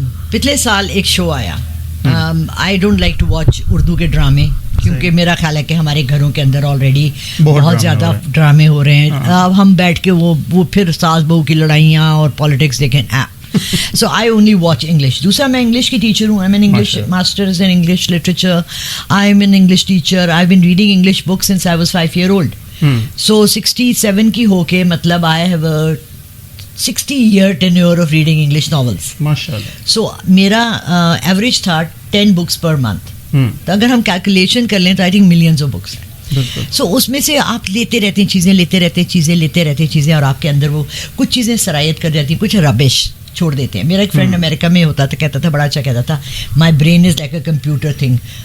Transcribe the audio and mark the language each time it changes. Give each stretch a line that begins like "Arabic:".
Urdu: پچھلے سال ایک شو آیا,
English: I don't like to watch
Urdu: Urdu کے ڈرامے, کیونکہ میرا خیال ہے کہ ہمارے گھروں کے اندر آلریڈی بہت زیادہ ڈرامے ہو رہے ہیں. اب ہم بیٹھ کے وہ پھر ساس بہو کی لڑائیاں اور پالیٹکس دیکھیں.
English: So I only watch English.
Urdu: دوسرا میں انگلش کی ٹیچر ہوں.
English: I'm an English masters in English literature. I'm an English teacher. I've been reading English books since I was 5 years old. So
Urdu: 67 کی ہو کے مطلب
English: I have a 60-year tenure of reading English novels.
Urdu: MashaAllah.
English: So میرا average تھا 10 books per month.
Urdu: تو اگر ہم calculation کر لیں تو
English: I think millions of books
Urdu: ہیں. سو اس میں سے آپ لیتے رہتے ہیں چیزیں, لیتے رہتے چیزیں, اور آپ کے اندر وہ کچھ چیزیں سرایت کر جاتی ہیں, کچھ ربش چھوڑ دیتے ہیں. میرا ایک فرینڈ امریکہ میں ہوتا تھا, کہتا تھا, بڑا اچھا کہتا تھا,
English: My brain is like a computer thing.